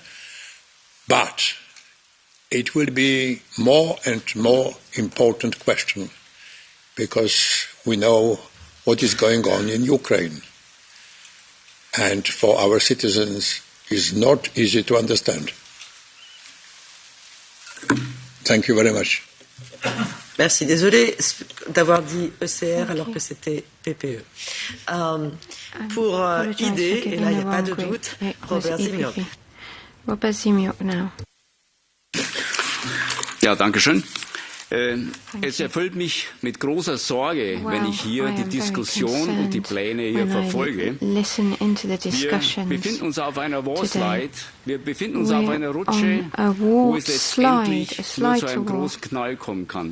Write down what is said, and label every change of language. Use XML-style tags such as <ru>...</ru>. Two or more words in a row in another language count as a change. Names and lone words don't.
<en>But it will be more and more important question because we know what is going on in Ukraine. And for our citizens, it's not easy to understand. Thank you very much.</en> <fr>Merci. Désolée d'avoir dit ECR alors que c'était PPE. Pour ID, et là il n'y a pas de doute, Robert Zimiok.</fr> <en>Robert Zimiok now.</en> <de>Ja, danke schön. Es erfüllt mich mit großer Sorge, wenn ich hier die Diskussion und die Pläne hier verfolge. Wir befinden uns auf einer Warslide, wir befinden uns auf einer Rutsche, wo es letztendlich nur zu einem großen Knall kommen kann.</de>